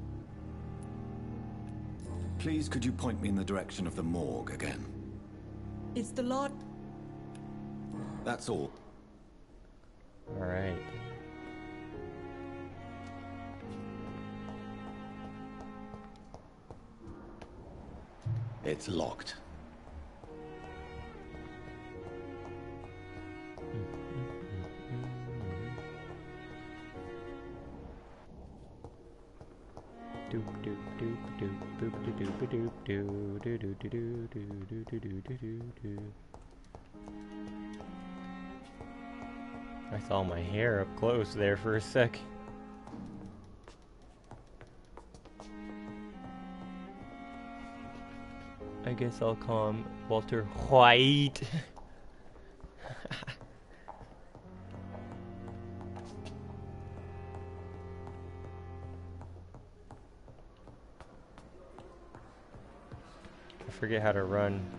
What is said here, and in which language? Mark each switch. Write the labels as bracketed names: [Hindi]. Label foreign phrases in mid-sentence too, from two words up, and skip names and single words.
[English] Please, could you point me in the direction of the morgue again? It's the Lord... That's all. Alright. It's locked. Doop doop doop doop boop doop doop doop doo doo doo doo doo doo doo doo doo doo doo. I saw my hair up close there for a sec. I guess I'll call him Walter White. I forget how to run.